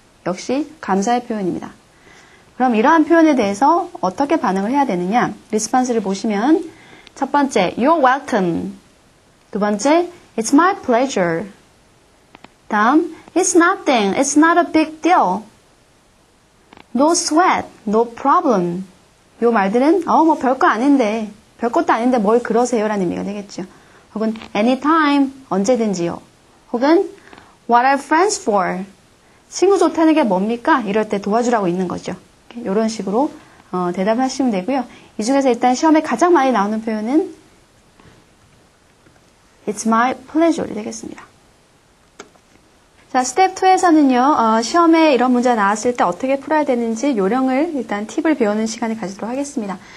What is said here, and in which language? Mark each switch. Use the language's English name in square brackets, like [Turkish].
[Korean] 역시 감사의 표현입니다. 그럼 이러한 표현에 대해서 어떻게 반응을 해야 되느냐 리스폰스를 보시면 첫 번째 [English] You're welcome [Korean] 두 번째 [English] It's my pleasure [Korean] 다음 [English] It's nothing, it's not a big deal No sweat, no problem [Korean] 이 말들은 뭐 별거 아닌데 별것도 아닌데 뭘 그러세요 라는 의미가 되겠죠. 혹은 [English] anytime, [Korean] 언제든지요. 혹은 [English] what are friends for? [Korean] 친구 좋다는 게 뭡니까? 이럴 때 도와주라고 있는 거죠. 이런 식으로 대답하시면 되고요. 이 중에서 일단 시험에 가장 많이 나오는 표현은 [English] It's my pleasure [Korean] 이 되겠습니다. 자, 스텝 2에서는요, 시험에 이런 문제가 나왔을 때 어떻게 풀어야 되는지 요령을 일단 팁을 배우는 시간을 가지도록 하겠습니다.